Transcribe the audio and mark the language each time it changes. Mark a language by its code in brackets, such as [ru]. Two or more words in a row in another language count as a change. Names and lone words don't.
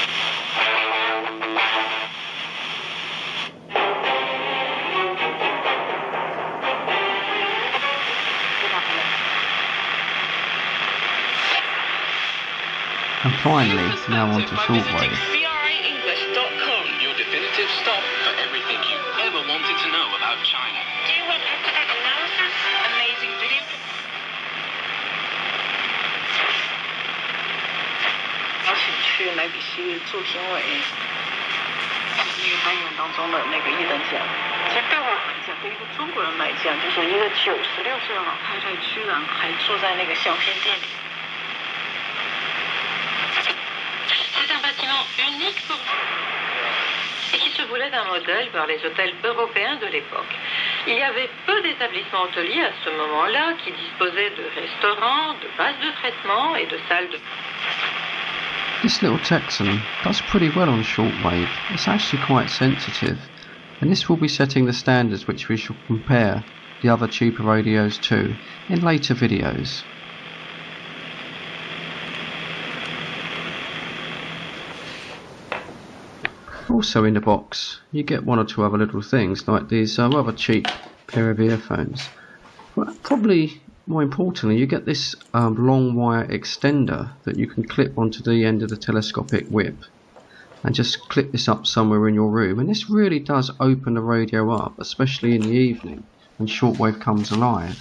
[en] And finally, now on to shortwave. Your definitive stop for everything you ever wanted to know about China. Do you want up-to-date analysis? Amazing video? [zh] 邀请去莱比锡做评委，那个单元当中的那个一等奖。其实对我来讲，对一个中国人来讲，就是一个96岁的老太太，居然还坐在那个相片店里。 [fr] C'est un bâtiment unique pour et qui se voulait un modèle par les hôtels européens de l'époque. Il y avait peu d'établissements hôteliers à ce moment-là qui disposaient de restaurants, de bases de traitement et de salles de... [en] This little Tecsun does pretty well on shortwave. It's actually quite sensitive, and this will be setting the standards which we shall compare the other cheaper radios to in later videos. Also in the box you get one or two other little things like these rather cheap pair of earphones, but probably more importantly you get this long wire extender that you can clip onto the end of the telescopic whip and just clip this up somewhere in your room, and this really does open the radio up, especially in the evening when shortwave comes alive.